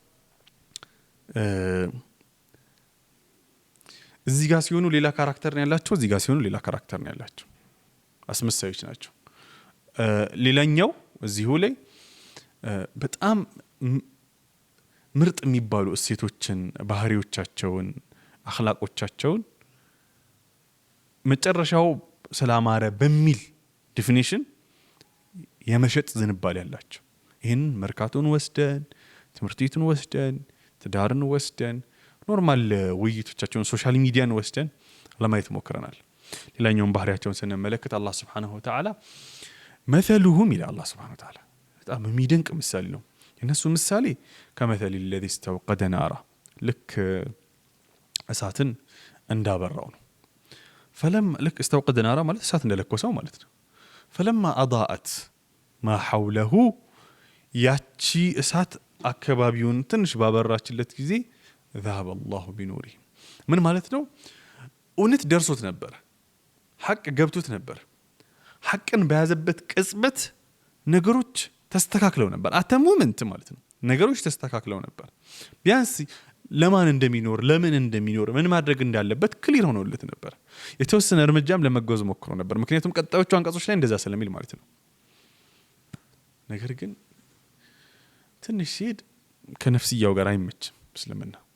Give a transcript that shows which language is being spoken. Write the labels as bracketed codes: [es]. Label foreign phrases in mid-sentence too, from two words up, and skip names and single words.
[am] እዚህ ጋር ሲሆኑ ሌላ ካራክተር ነው ያላቸው፣ እዚህ ጋር ሲሆኑ ሌላ ካራክተር ነው ያላቸው። አስመሳዮች ናቸው። ሌላኛው እዚሁ ላይ በጣም ምርጥ የሚባሉ እሴቶችን፣ ባህሪዎቻቸውን፣ አኽላቆቻቸውን መጨረሻው ሰላማረ በሚል ዲፊኒሽን የመሸጥ ዝንባሌ ያላቸው። ይህን መርካቶን ወስደን፣ ትምህርት ቤቱን ወስደን፣ ትዳርን ወስደን፣ ኖርማል ውይይቶቻቸውን ሶሻል ሚዲያን ወስደን ለማየት ሞክረናል። ሌላኛውን ባህሪያቸውን ስንመለከት አላህ [ar] سبحانه وتعالى مثلهم إلى الله سبحانه وتعالى [am] በጣም የሚደንቅ ምሳሌ ነው የነሱ ምሳሌ [ar] كمثل الذي استوقد نارا [am] ልክ እሳትን እንዳበራው ነው [ar] فلما لك استوقد نارا [am] ማለት እሳት እንደለኮሰው ማለት ነው [ar] فلما أضاءت ما حوله [am] ያቺ እሳት አካባቢውን ትንሽ ባበራችለት ጊዜ [ar] ذهب الله بنوره [am] ምን ማለት ነው እውነት ደርሶት ነበር ሐቅ ገብቶት ነበር ሐቅን በያዘበት ቅጽበት ነገሮች ተስተካክለው ነበር አተሙመንት ማለት ነው ነገሮች ተስተካክለው ነበር ቢያንስ ለማን እንደሚኖር ለምን እንደሚኖር ምን ማድረግ እንዳለበት ክሊር ሆኖለት ነበር የተወሰነ እርምጃም ለመጓዝ ሞክሮ ነበር ምክንያቱም ቀጣዮቹ አንቀጾች ላይ እንደዛ ስለሚል ማለት ነው ነገር ግን ትንሽ ሲሄድ ከነፍስያው ጋር አይመችም እስልምና